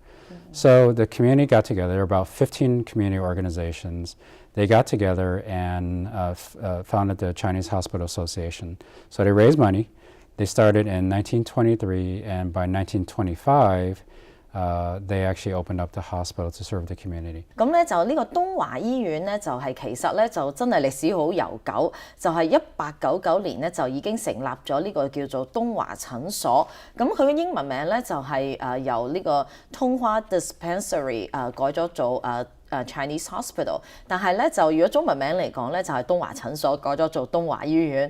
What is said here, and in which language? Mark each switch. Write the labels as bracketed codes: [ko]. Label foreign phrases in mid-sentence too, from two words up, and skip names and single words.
[en] So the community got together. There were about 15 community organizations. They got together and founded the Chinese Hospital Association. So they raised money. They started in 1923, and by 1925, they actually opened up the hospital to serve the community. [yue] 咁咧就呢個東華醫院咧就係其實咧就真係歷史好悠久，就係1899年咧就已經成立咗呢個叫做東華診所。咁佢嘅英文名咧就係由呢個東華 Dispensary 改咗做Chinese Hospital， 但係咧就如果中文名嚟講咧就係東華診所，改咗做東華醫院。